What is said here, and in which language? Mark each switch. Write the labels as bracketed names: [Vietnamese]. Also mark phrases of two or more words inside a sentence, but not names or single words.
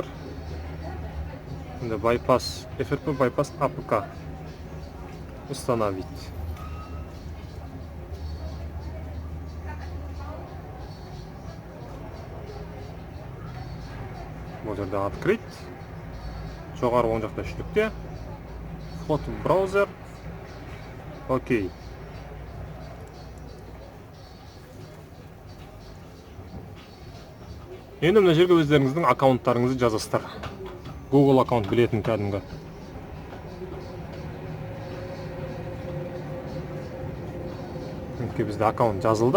[Kazakh] Енді [English] bypass, FRP bypass APK [Kazakh] установить. Бұл жерде открыть. Жоғары оң жақта үштікте. [Russian] Вход в браузер. Окей. [Kazakh] Енді мына жерге өздеріңіздің аккаунттарыңызды жазасыздар. Google аккаунт білетін кәдімгі. Бізде аккаунт жазылды.